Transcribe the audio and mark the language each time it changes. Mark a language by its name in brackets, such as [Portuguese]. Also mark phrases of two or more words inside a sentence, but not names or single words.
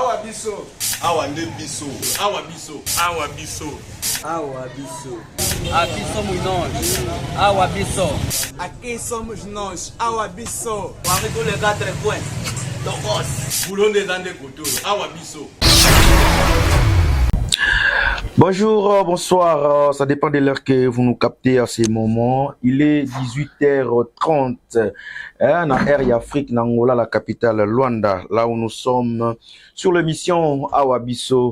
[Lingala] biso. Awa nde biso. Awa biso. Awa biso. Awa biso. [Portuguese] Aqui somos nós. [Lingala] Awa biso. [Portuguese] Aqui somos nós. [Lingala] Awa biso. [French] Parmi tous les 4 coins. [Lingala] Tokos. Boulon des Andes Koto. Awa biso. [French] Bonjour, bonsoir, ça dépend de l'heure que vous nous captez à ces moments. Il est 18h30, en Air Afrique, Angola, la capitale Luanda, là où nous sommes sur l'émission Awa Biso.